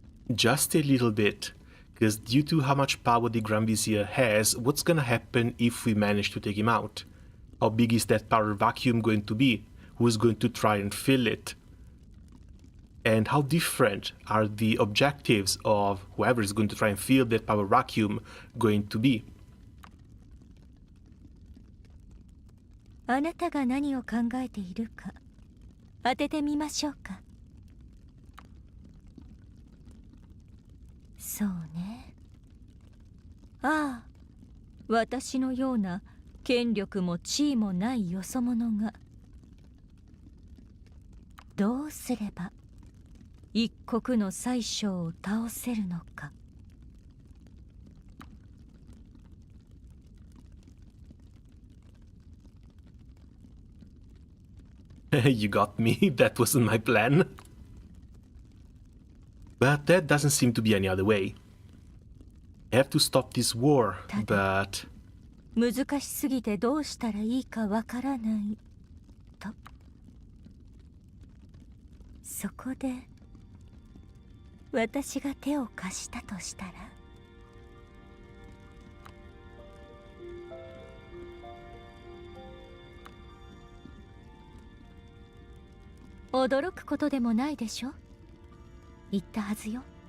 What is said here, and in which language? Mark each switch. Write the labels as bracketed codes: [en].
[en] Just a little bit, because due to how much power the Grand Vizier has, what's gonna happen if we manage to take him out? How big is that power vacuum going to be? Who's going to try and fill it? And how different are the objectives of whoever is going to try and fill that power vacuum going to be? [ja] あなたが何を考えているか当ててみましょうか。そうね。ああ、私のような権力も地位もないよそ者がどうすれば一国の宰相を倒せるのか。 [en] You got me, that wasn't my plan. But that doesn't seem to be any other way. I have to stop this war, but... [ja] 難しすぎてどうしたらいいかわからないと。そこで私が手を貸したとしたら、驚くことでもないでしょ。言ったはずよ。